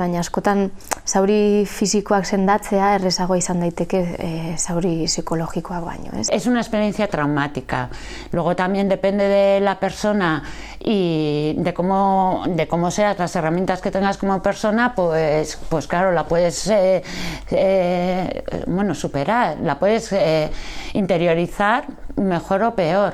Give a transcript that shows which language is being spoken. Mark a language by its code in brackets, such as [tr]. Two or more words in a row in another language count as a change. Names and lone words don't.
[eu] Baina askotan zauri fisikoak sendatzea errezagoa izan daiteke zauri psikologikoak baino, ez? [es] Es una experiencia traumática. Luego también depende de la persona y de cómo seas, las herramientas que tengas como persona, pues claro, la puedes superar, la puedes interiorizar mejor o peor.